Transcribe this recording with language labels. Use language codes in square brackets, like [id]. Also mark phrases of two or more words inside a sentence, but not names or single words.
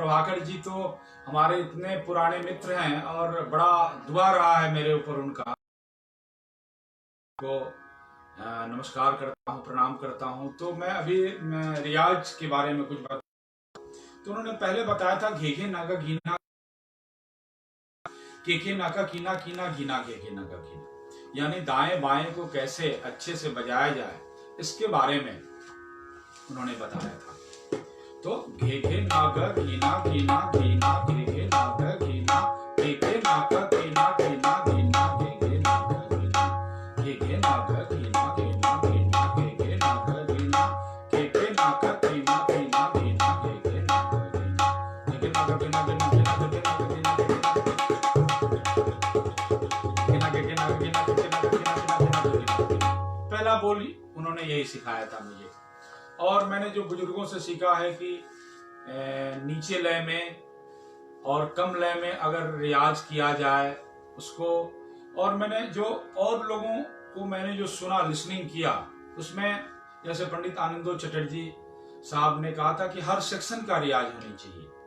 [hi] प्रभाकर जी तो हमारे इतने पुराने मित्र हैं और बड़ा दुआ रहा है मेरे ऊपर उनका। को नमस्कार करता हूँ, प्रणाम करता हूँ। तो मैं अभी रियाज के बारे में कुछ बात, तो उन्होंने पहले बताया था घे घे नागा घीना, के नाका कीना कीना घीना के नागा घीना, यानी दाएं बाएं को कैसे अच्छे से बजाया जाए, इसके बारे में उन्होंने बताया था। तो घे घे नागा घीना कीना घीना, घे घे नागा घीना, घे घे नागा कीना कीना घीना, घे घे नागा घीना, घे घे नागा कीना कीना घीना, घे घे नागा घीना, घे घे नागा कीना कीना घीना, घे घे नागा घीना, घे घे नागा कीना कीना घीना, घे घे पहला बोली उन्होंने यही सिखाया था मुझे। और मैंने जो बुजुर्गों से सीखा है कि नीचे लय में और कम लय में अगर रियाज किया जाए उसको, और मैंने जो और लोगों को मैंने जो सुना, लिसनिंग किया, उसमें जैसे पंडित आनंदो चटर्जी साहब ने कहा था कि हर सेक्शन का रियाज होनी चाहिए।